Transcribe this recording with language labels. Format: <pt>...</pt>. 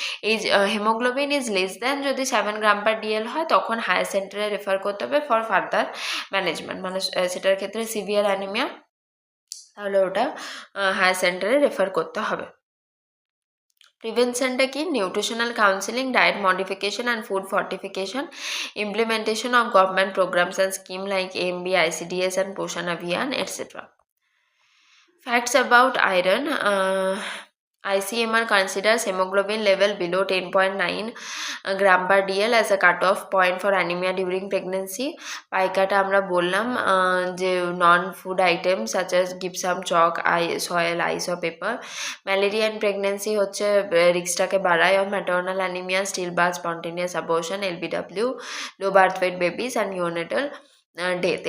<bn>এই haemoglobin is less than যদি 7 গ্রাম পার DL হয়, তখন হায়ার সেন্টারে রেফার করতে হবে ফর ফার্দার ম্যানেজমেন্ট, মানে সেটার ক্ষেত্রে সিভিয়ার অ্যানিমিয়া, তাহলে ওটা হায়ার সেন্টারে রেফার করতে হবে। প্রিভেনশনটা কি?</bn> <en>Nutritional counselling, diet modification and food fortification, implementation of government programmes and scheme like AMB, ICDS and Poshan Abhiyan etcetera. Facts about iron. ICMR considers hemoglobin level below 10.9 gram per DL as a cutoff point for anemia during pregnancy.</en> <bn>পাইকাটা আমরা বললাম যে</bn> <en>Non food item such as gypsum, chalk, soil, ice or paper. Malaria in pregnancy হচ্ছে রিস্কটাকে বাড়ায় of maternal anaemia, stillbirth, spontaneous abortion, LBW, low birth weight babies and neonatal death.</en>